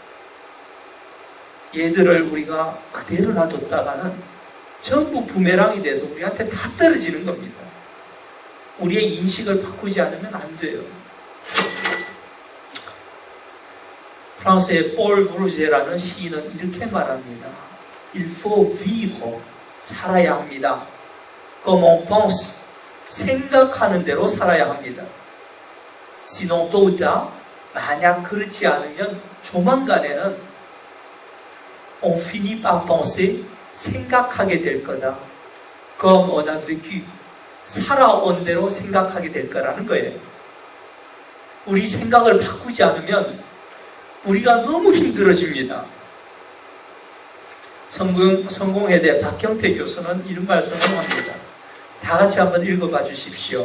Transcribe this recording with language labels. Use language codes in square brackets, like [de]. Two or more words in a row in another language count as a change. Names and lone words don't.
[ko] 얘들을 우리가 그대로 놔뒀다가는 전부 부메랑이 돼서 우리한테 다 떨어지는 겁니다. 우리의 인식을 바꾸지 않으면 안 돼요. 프랑스의 폴 브루제라는 시인은 이렇게 말합니다. [fr] Il faut vivre, [ko] 살아야 합니다. [fr] Comme on pense, [ko] 생각하는 대로 살아야 합니다. [fr] Sinon tôt ou tard, [ko] 만약 그렇지 않으면 조만간에는 [fr] on finit par penser, [ko] 생각하게 될 거다. [fr] Comme on a vécu, [ko] 살아온 대로 생각하게 될 거라는 거예요. 우리 생각을 바꾸지 않으면 우리가 너무 힘들어집니다. 성공회대 박경태 교수는 이런 말씀을 합니다. 다 같이 한번 읽어봐 주십시오.